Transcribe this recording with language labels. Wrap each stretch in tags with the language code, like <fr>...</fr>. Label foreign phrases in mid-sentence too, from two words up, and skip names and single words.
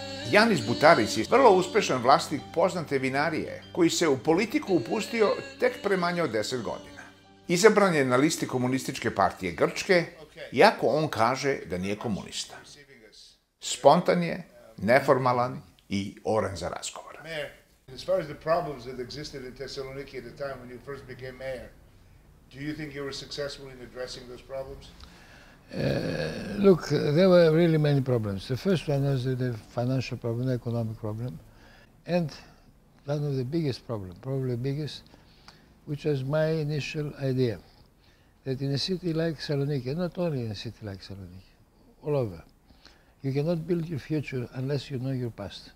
<sr>Janis Butaris je vrlo uspešan vlasnik poznate vinarije, koji se u politiku upustio tek pre manje od 10 godina. Izabran je na listi komunističke partije Grčke, iako on kaže da nije komunista. Spontan je, neformalan i oren za razgovor.</sr> <en>As far as the problems that existed in Thessaloniki at the time when you first became mayor, do you think you were successful in addressing those problems? Look, there were really many problems. The first one was the financial problem, the economic problem, and one of the biggest problems, probably biggest, which was my initial idea, that in a city like Saloniki, not only in a city like Saloniki, all over, you cannot build your future unless you know your past.</en>